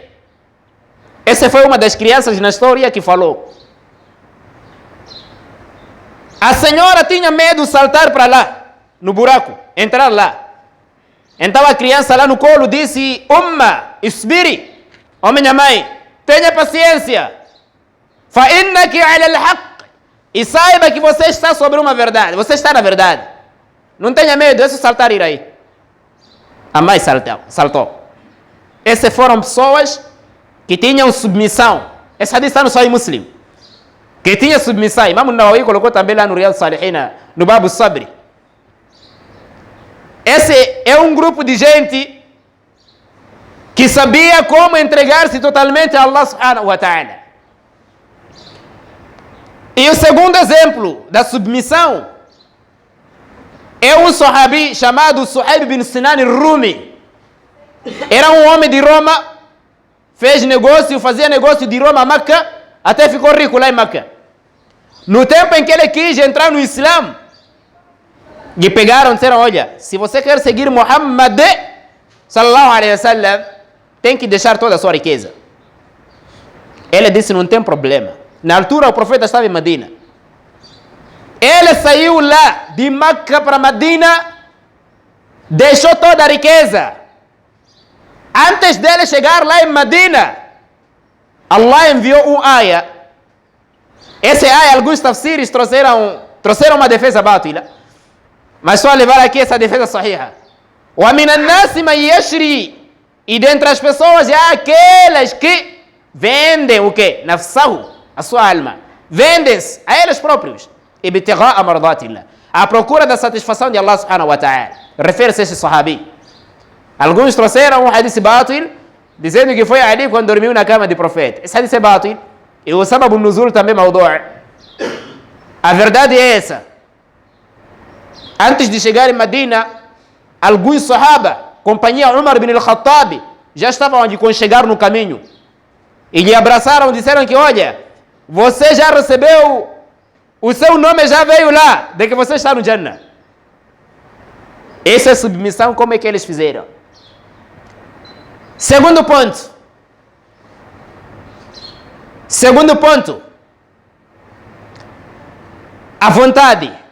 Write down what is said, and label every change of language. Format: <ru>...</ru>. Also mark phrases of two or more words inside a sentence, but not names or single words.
<pt>Essa foi uma das crianças na história que falou. A senhora tinha medo de saltar para lá, no buraco, entrar lá. Então a criança lá no colo disse:</pt> <ar>أمه اصبري,</ar> <pt>ó minha mãe, tenha paciência.</pt> <ar>فإنك على الحق.</ar> <pt>E saiba que você está sobre uma verdade. Você está na verdade. Não tenha medo, é só saltar e ir aí. A mãe saltou. Essas foram pessoas que tinham submissão. Essa hadith está no Sahih Muslim. Que tinha submissão. Imam Nawawi colocou também lá no Riyad Salihin, no Babu Sabri. Esse é um grupo de gente que sabia como entregar-se totalmente a Allah</pt> <ar>سبحانه وتعالى.</ar> <pt>E o segundo exemplo da submissão é um sahabi chamado Suhaib bin Sinan al-Rumi. Era um homem de Roma, fazia negócio de Roma a Meca, até ficou rico lá em Meca. No tempo em que ele quis entrar no Islã, lhe pegaram e disseram: olha, se você quer seguir Muhammad</pt> <ar>صلى الله عليه وسلم,</ar> <pt>tem que deixar toda a sua riqueza. Ele disse: não tem problema. Na altura o profeta estava em Medina. Ele saiu lá de Meca para Medina, deixou toda a riqueza. Antes dele chegar lá em Medina, Allah enviou um ayah. Esse ayah, alguns tafsiris trouxeram uma defesa bátila, mas só levar aqui essa defesa sahiha.</pt> <ar>ومن الناس من يشري.</ar> <pt>E dentre as pessoas há aquelas que vendem o quê? Nafsahu, a sua alma. Vendem-se a eles próprios.</pt> <ar>ابتغاء مرضات الله.</ar> <pt>À procura da satisfação de Allah</pt> <ar>سبحانه وتعالى.</ar> <pt>Refere-se a esse sahabi. Alguns trouxeram um hadith bátil, dizendo que foi Ali quando dormiu na cama do profeta. Esse hadith é bátil. E o</pt> <ar>سبب النزول</ar> <pt>também mawdu'. A verdade é essa. Antes de chegar em Medina, alguns sahaba, companhia Umar bin al-Khattab, já estavam a chegar no caminho. E lhe abraçaram e disseram que: olha, você já recebeu, o seu nome já veio lá, de que você está no Jannah. Essa é a submissão, como é que eles fizeram? Segundo ponto. A vontade.</pt>